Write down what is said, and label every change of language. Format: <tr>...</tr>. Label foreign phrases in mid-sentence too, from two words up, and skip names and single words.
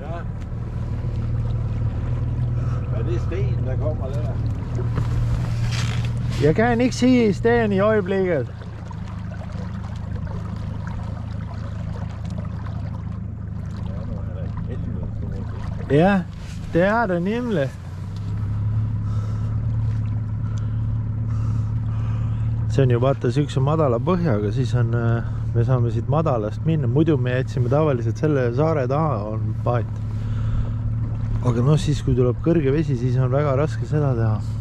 <da>Er det sten, der kommer der? Jeg kan ikke sige sten i øjeblikket. Ja, det er det nemlig.</da> <et>See on ju vaata siukse madala põhjaga, siis on, me saame siit madalast minna, muidu me jätsime tavaliselt selle saare taha on paat. Aga noh, siis kui tuleb kõrge vesi, siis on väga raske seda teha.</et>